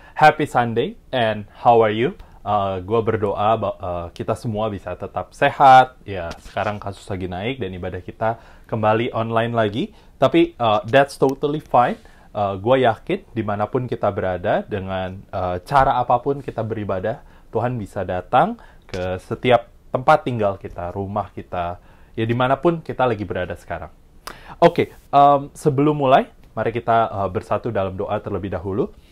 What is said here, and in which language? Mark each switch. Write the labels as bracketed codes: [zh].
[en] Happy Sunday, and how are you? [id] Gue berdoa kita semua bisa tetap sehat. Ya, sekarang kasus lagi naik dan ibadah kita kembali online lagi. [en] Tapi that's totally fine. [id] Gue yakin dimanapun kita berada, dengan cara apapun kita beribadah, Tuhan bisa datang ke setiap tempat tinggal kita, rumah kita, ya dimanapun kita lagi berada sekarang. Oke, sebelum mulai, mari kita bersatu dalam doa terlebih dahulu.